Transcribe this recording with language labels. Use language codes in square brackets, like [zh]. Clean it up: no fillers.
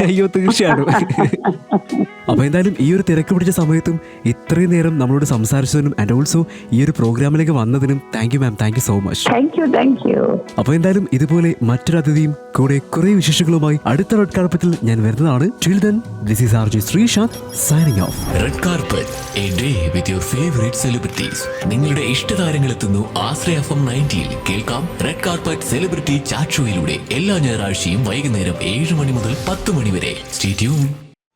[ml] അയ്യോ തീർച്ചയായിട്ടും. അപ്പൊ എന്തായാലും ഈ ഒരു തിരക്ക് പിടിച്ച സമയത്തും ഇത്രയും നേരം നമ്മളോട് സംസാരിച്ചതിനും ആൻഡ് ഓൾസോ ഈ ഒരു പ്രോഗ്രാമിലേക്ക് വന്നതിനും thank you ma'am. [en] Thank you so much. Thank you. [ml] അപ്പൊ എന്തായാലും ഇതുപോലെ മറ്റൊരു അതിഥിയും കൂടെ കുറെ വിശേഷങ്ങളുമായി അടുത്ത റെഡ് കാർപ്പറ്റിൽ ഞാൻ വരുന്നതാണ്. [en] Till then, this is RJ Sreesanth signing off. Red carpet, a day with your favourite celebrities. [ml] നിങ്ങളുടെ ഇഷ്ടതാരങ്ങൾ എത്തുന്നു ആശ്രയ FM 90-ൽ. കേൾക്കാം റെഡ് കാർപ്പറ്റ് സെലിബ്രിറ്റി ചാറ്റ് ഷോയിലൂടെ എല്ലാ ഞായറാഴ്ചയും വൈകുന്നേരം 7 മണി മുതൽ 10 മണി വരെ. [en] Stay tuned.